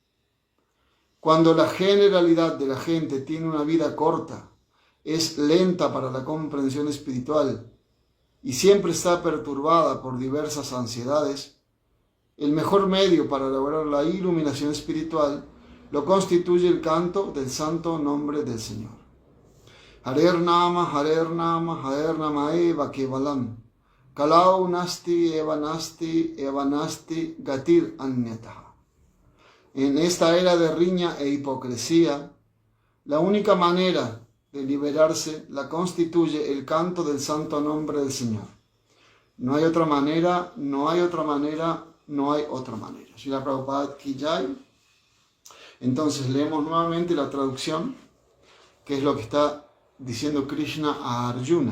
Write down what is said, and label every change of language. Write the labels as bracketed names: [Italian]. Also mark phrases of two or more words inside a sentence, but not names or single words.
[Spanish] cuando la generalidad de la gente tiene una vida corta, es lenta para la comprensión espiritual y siempre está perturbada por diversas ansiedades, el mejor medio para lograr la iluminación espiritual lo constituye el canto del santo nombre del Señor. [Sanskrit] Harer Nama, Harer Nama, Harer Nama Eva Kevalam, Kalau Nasti, Eva Nasti, Eva Nasti, Gatir Anyataha. [Spanish] En esta era de riña e hipocresía, la única manera de liberarse la constituye el canto del santo nombre del Señor. No hay otra manera, no hay otra manera, no hay otra manera. [Hindi] Srila Prabhupada Ki Jai. [Spanish] Entonces leemos nuevamente la traducción, que es lo que está diciendo Krishna a Arjuna.